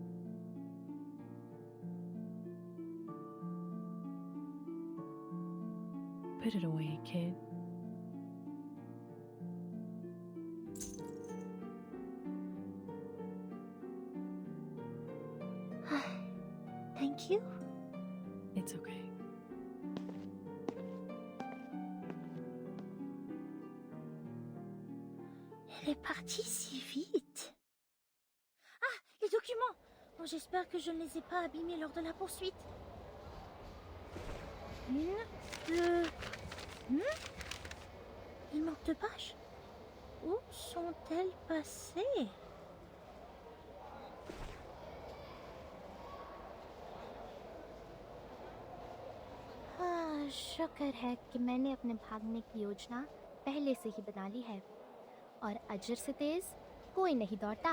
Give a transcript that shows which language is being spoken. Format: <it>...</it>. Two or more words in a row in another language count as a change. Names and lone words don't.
<en>Put it away, kid. Thank you. It's okay.</en> <fr>Elle est partie si vite. Ah, les documents. Bon, j'espère que je ne les ai pas abîmés lors de la poursuite. Une, deux... Il manque 2 pages. Où sont-elles passées?</fr> <hi>शुक्र है कि मैंने अपने भागने की योजना पहले से ही बना ली है और अजर से तेज कोई नहीं दौड़ता।</hi>